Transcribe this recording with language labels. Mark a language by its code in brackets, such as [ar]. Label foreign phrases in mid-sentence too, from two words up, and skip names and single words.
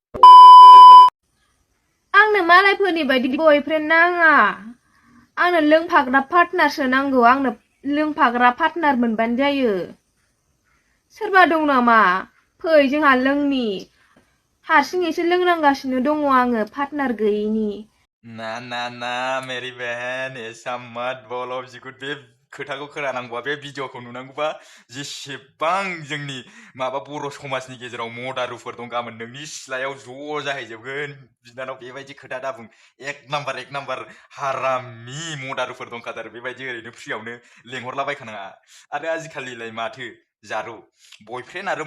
[brx] आंनो मालायफोरनि बायदि बयफ्रेन्ड नाङा आंनो लोंफाग्रा पार्टनारसो नांगौ आंनो लोंफाग्रा पार्टनार मोनबानो जायो सोरबा दं नामा फै जोंहा लोंनि हारसिङैसो लोंनांगासिनो दङ आङो पार्टनार गैयिनि [hi] ना मेरी बहन ऐसा मत बोलो [brx] बिगुर बे खोथाखौ खोनानांगौबा बे भिडिअखौ नुनांगौबा जेसेबां जोंनि माबा बर' समाजनि गेजेराव मदारुफोर दं गाबोन नोंनि सिथ्लायाव ज' जाहैजोबगोन बिनानाव बेबायदि खोथा दाबुं [hi] एक नाम्बार [brx] हारामि मदारुफोर दंखाथारो बेबायदि ओरैनो फ्रियावनो लेंहरलाबायखानाङा आरो आजिखालिलाय माथो जारु बयफ्रेन्ड आरो